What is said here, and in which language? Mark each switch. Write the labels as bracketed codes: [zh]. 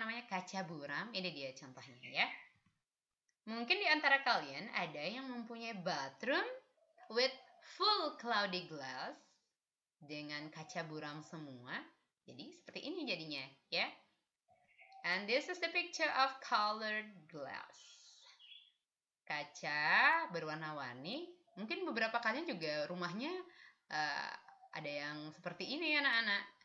[id] Kaca buram, ini dia contohnya ya. Mungkin di antara kalian ada yang mempunyai [en] bathroom with full cloudy glass [id] dengan kaca buram semua. Jadi seperti ini jadinya ya. [en] And this is the picture of colored glass. [id] Kaca berwarna-warni. Mungkin beberapa kalian juga rumahnya ada yang seperti ini anak-anak.